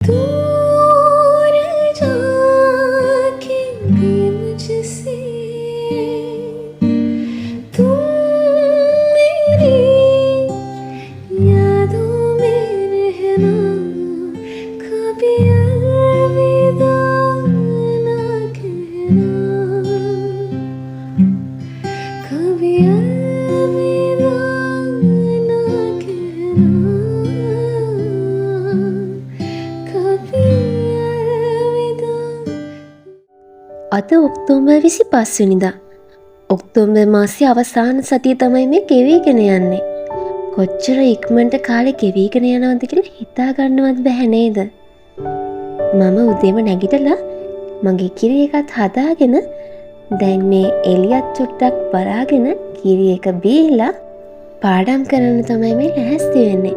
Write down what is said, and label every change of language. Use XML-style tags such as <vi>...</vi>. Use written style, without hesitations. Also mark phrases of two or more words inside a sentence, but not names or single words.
<hi>दूर जाके भी मुझसे तुम मेरी यादों में रहना कभी अलविदा ना कहना कभी अलविदा ना कहना कभी अलविदा</hi> <si>අද ඔක්තෝබර් 25 වෙනිදා. ඔක්තෝබර් මාසයේ අවසාන සතිය තමයි මේ ගෙවිගෙන යන්නේ. කොච්චර ඉක්මනට කාලේ ගෙවිගෙන යනවද කියලා හිතා ගන්නවත් බැහැ නේද? මම උදේම නැගිටලා මගේ කිරි එකත් හදාගෙන දැන් මේ එළියත් චුට්ටක් බලාගෙන කිරි එක බීලා පාඩම් කරන්න තමයි මේ ලෑස්ති වෙන්නේ.</si>